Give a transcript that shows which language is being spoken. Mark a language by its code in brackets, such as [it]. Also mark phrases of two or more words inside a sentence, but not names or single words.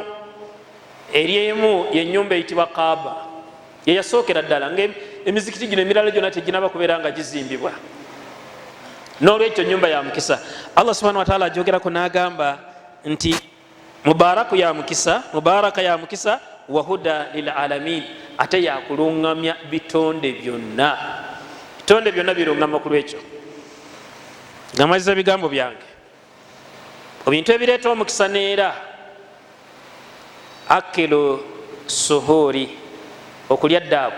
[lg] Eryemu yenyumba eyitibwa Kaaba, yeyasookera ddala nga emizikiti gino emirala gyonna teginaba kubeera nga gizimbibwa. N'olwekyo nyumba ya mukisa. Allah [ar] سبحانه وتعالى [lg] ajogerako n'agamba nti mubaraka ya mukisa [ar] وهدى للعالمين, [lg] ate yakulungamya bitonde byonna. Bitonde byonna birungama ku lwekyo. Ngamaliza bigambo byange. Ebintu ebireeta omukisa neera [ar] أكل السحور, [lg] okulya ddaaku.